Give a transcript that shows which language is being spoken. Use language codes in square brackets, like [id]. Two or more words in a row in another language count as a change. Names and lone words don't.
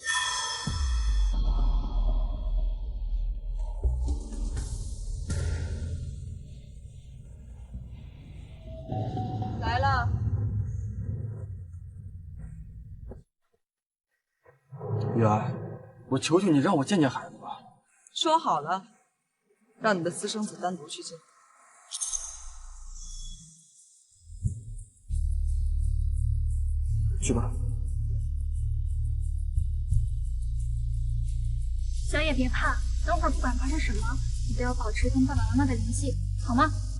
[zh] 來了。雨兒，我求求你讓我見見孩子吧。說好了，讓你的私生子單獨去見。去吧。小野別怕，等會兒不管發生什麼，你都要保持跟爸爸媽媽的聯繫，好嗎？